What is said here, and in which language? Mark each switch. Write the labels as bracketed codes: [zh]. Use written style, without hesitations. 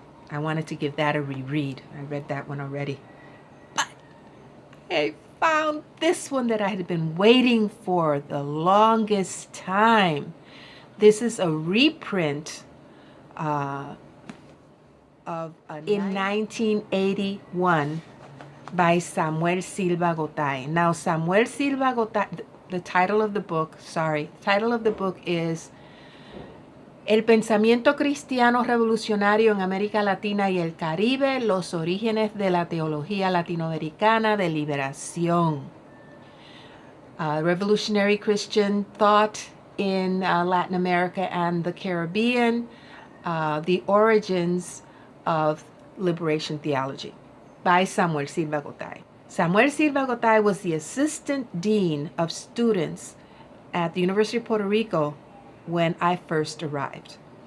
[en] I wanted to give that a reread. I read that one already. But I found this one that I had been waiting for the longest time. This is a reprint in 1981 by Samuel Silva Gotay. Now, Samuel Silva Gotay, the title of the book is [es] El pensamiento cristiano revolucionario en América Latina y el Caribe, los orígenes de la teología latinoamericana de liberación. [en] Revolutionary Christian thought in Latin America and the Caribbean, the origins of liberation theology, by Samuel Silva Gotay. Samuel Silva Gotay was the assistant dean of students at the University of Puerto Rico when I first arrived.